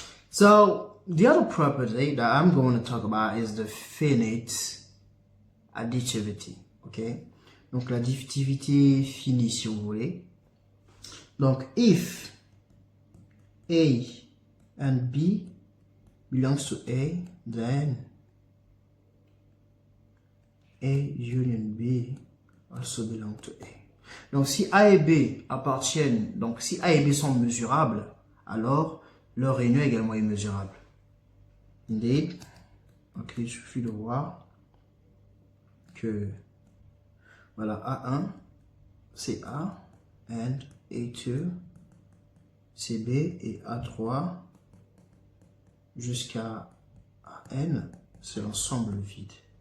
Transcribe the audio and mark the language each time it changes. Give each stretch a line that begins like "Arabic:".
English: So, the other property that I'm going to talk about is the finite additivity.
French: Donc, l'additivité finie, si vous voulez.
English: Donc, if A and B belongs to A, then A union B also belong to A.
French: Donc, si A et B appartiennent, donc si A et B sont mesurables, alors leur réunion également est mesurable.
English: Indeed.
French: Il suffit de voir que, voilà, A1, c'est A, and A2, c'est B, et A3, jusqu'à AN, c'est l'ensemble vide.